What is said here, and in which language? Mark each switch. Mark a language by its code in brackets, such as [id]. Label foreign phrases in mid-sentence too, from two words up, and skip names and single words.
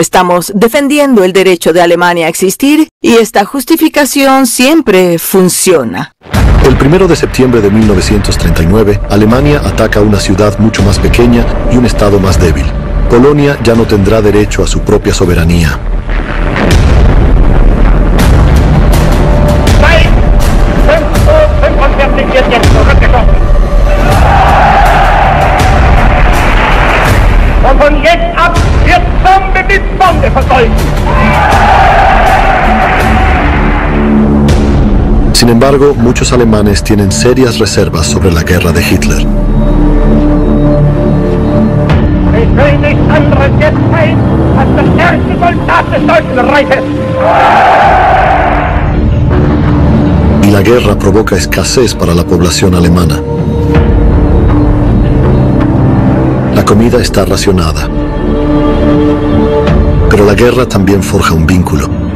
[es] Estamos defendiendo el derecho de Alemania a existir y esta justificación siempre funciona. El 1 de septiembre de 1939, Alemania ataca una ciudad mucho más pequeña y un estado más débil. Polonia ya no tendrá derecho a su propia soberanía. [de] Von jetzt ab wird Bombe mit Bombe verfolgt. [es] Sin embargo, muchos alemanes tienen serias reservas sobre la guerra de Hitler. [de] Ich will nichts anderes jetzt sein, als der stärkste Soldat des Deutschen Reiches. [es] Y la guerra provoca escasez para la población alemana. La comida está racionada. Pero la guerra también forja un vínculo.